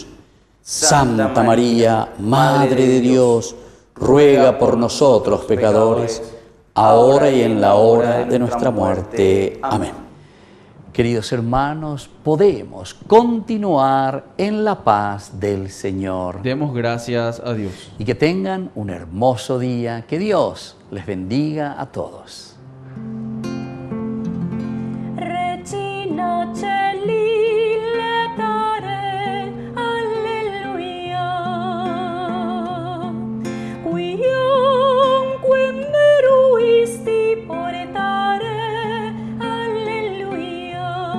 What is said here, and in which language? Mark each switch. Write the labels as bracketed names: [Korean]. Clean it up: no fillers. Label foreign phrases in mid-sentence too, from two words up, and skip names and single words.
[Spanish] Santa María, Madre de Dios, ruega por nosotros pecadores, ahora y en la hora de nuestra muerte. Amén. Queridos hermanos, podemos continuar en la paz del Señor. Demos gracias a Dios. Y que tengan un hermoso día. Que Dios les bendiga a todos. [Latin] Regina Celi letare, alleluia. Quionque meruisti portare, alleluia.